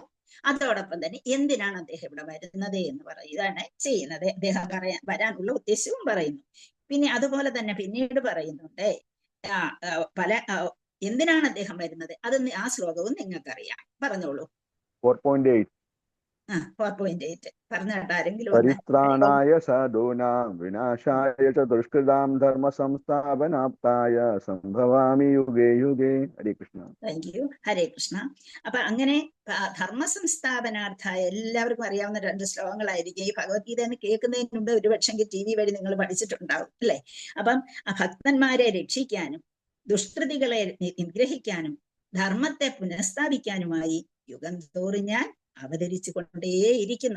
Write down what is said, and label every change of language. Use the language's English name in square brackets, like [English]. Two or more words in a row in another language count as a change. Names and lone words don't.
[Malayalam] അതോടൊപ്പം തന്നെ എന്തിനാണ് അദ്ദേഹം ഇവിടെ വരുന്നത് എന്ന് പറയുകയാണ് ചെയ്യുന്നത്. അദ്ദേഹം വരാനുള്ള ഉദ്ദേശവും പറയുന്നു. പിന്നെ അതുപോലെ തന്നെ പിന്നീട് പറയുന്നുണ്ട് എന്തിനാണ് അദ്ദേഹം വരുന്നത്, അത് ആ ശ്ലോകവും നിങ്ങൾക്കറിയാം. പറഞ്ഞോളൂ. 4.8 പറഞ്ഞാട്ട് ആരെങ്കിലും? [Sanskrit] പരിത്രാണായ സാധൂനാം വിനാശായ ച ദുഷ്കൃതാം ധർമ്മ സംസ്ഥാപനാപ്തായ സംഭവാമി യുഗേ യുഗേ. ഹരേ കൃഷ്ണ. [English] thank you. [Sanskrit] ഹരേ കൃഷ്ണ. [Malayalam] അപ്പൊ അങ്ങനെ [Sanskrit] ധർമ്മ സംസ്ഥാപനാർത്ഥായ [Malayalam] എല്ലാവർക്കും അറിയാവുന്ന 2 ശ്ലോകങ്ങളായിരിക്കും. ഈ ഭഗവത്ഗീത എന്ന് കേൾക്കുന്നതിന് മുമ്പ് ഒരുപക്ഷെങ്കിൽ TV വഴി നിങ്ങൾ പഠിച്ചിട്ടുണ്ടാവും, അല്ലെ? അപ്പം ഭക്തന്മാരെ രക്ഷിക്കാനും ദുഷ്കൃതികളെ നിഗ്രഹിക്കാനും ധർമ്മത്തെ പുനഃസ്ഥാപിക്കാനുമായി യുഗം തോറും ഞാൻ അവതരിച്ചു കൊണ്ടേയിരിക്കുന്നു.